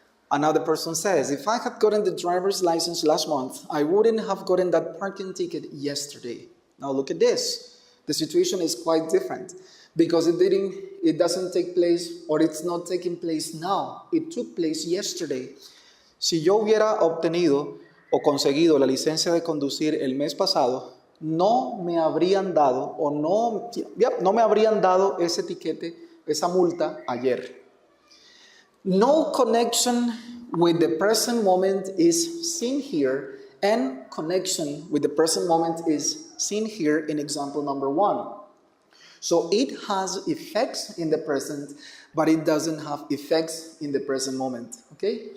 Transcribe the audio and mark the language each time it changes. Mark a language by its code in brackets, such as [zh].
[en] Another person says, if I had gotten the driver's license last month, I wouldn't have gotten that parking ticket yesterday. Now look at this. The situation is quite different because it doesn't take place, or it's not taking place now. It took place yesterday. [es] Si yo hubiera obtenido o conseguido la licencia de conducir el mes pasado, no me habrían dado no me habrían dado ese etiquete, esa multa ayer. [en] No connection with the present moment is seen here, and connection with the present moment is seen here in example number 1. So it has effects in the present, but it doesn't have effects in the present moment. Okay?